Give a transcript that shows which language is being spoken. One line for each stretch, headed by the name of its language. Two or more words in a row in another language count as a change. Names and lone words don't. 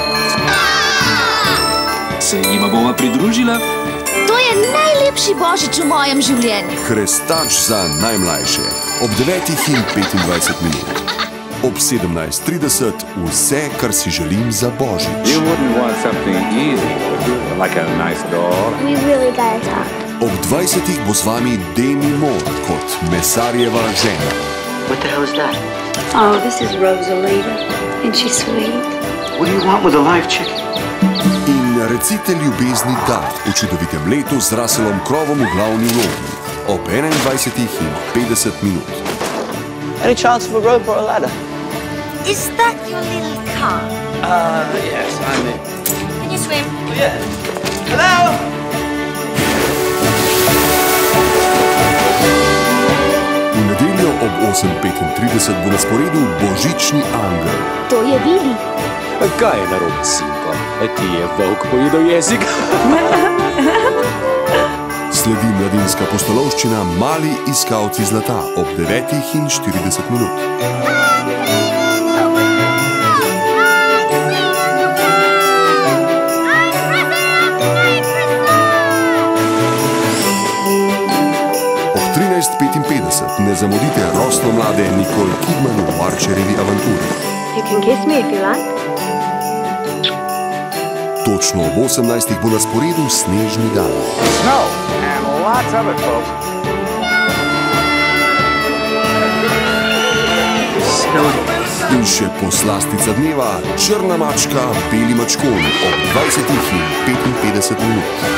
Slovenian: Se jima bova pridružila? To je najlepši božič v mojem življenju. Hrestač za najmlajše. Ob 9:25. Ob 17:30 vse, kar si želim za božič.
English: You wouldn't want something easy, like a nice dog. We really gotta talk.
Slovenian: Ob 20:00 bo z vami Demi Moore kot mesarjeva žena.
English: What the hell is that? Oh, this is Rosalita. Isn't she sweet? What do you want with a live chicken?
Slovenian: In recite ljubezni da v čudovitem letu z Russellom Crowe v glavni vlogi. Ob 21:50.
English: Any chance of a rope or a ladder? Is that your little car? Yes, I'm in. Can you swim? Oh, yeah. Hello?
Slovenian: V nedeljo ob 8:35 bo na sporedu Božični angel. To je Vili. Kaj je narobe, sinko? Ti je volk pojedel jezik? Sledi mladinska pustolovščina Mali iskalci zlata ob 9:40. Ob 13:55 ne zamudite rosno mlade Nicole Kidman v Archerjevi avanturi.
English: You can kiss me if you like.
Slovenian: Točno ob 18:00 bo na sporedu Snežni dan.
English: Snow, and lots of it, folks.
Slovenian: In še poslastica dneva, Črna mačka, Beli mačkon ob 20:55.